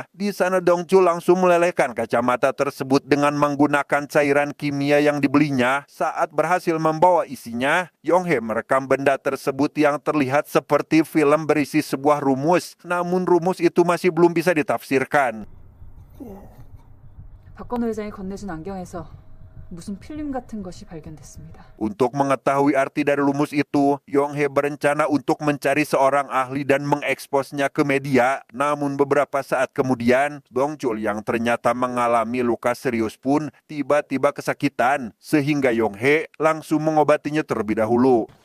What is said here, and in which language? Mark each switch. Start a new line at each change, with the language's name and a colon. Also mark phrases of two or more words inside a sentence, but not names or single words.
Indonesian: Di sana Dongchul langsung melelehkan kacamata tersebut dengan menggunakan cairan kimia yang dibelinya. Saat berhasil membawa isinya, Yong Hee merekam benda tersebut yang terlihat seperti film berisi sebuah rumus. Namun rumus itu masih belum bisa ditafsirkan.
Korean: 박건우 회장이 건네준 안경에서 무슨 필름 같은 것이 발견됐습니다.
Indonesian: Untuk mengetahui arti dari rumus itu, Yong Hee berencana untuk mencari seorang ahli dan mengeksposnya ke media. Namun beberapa saat kemudian, Dongchul yang ternyata mengalami luka serius pun tiba-tiba kesakitan, sehingga Yong Hee langsung mengobatinya terlebih dahulu.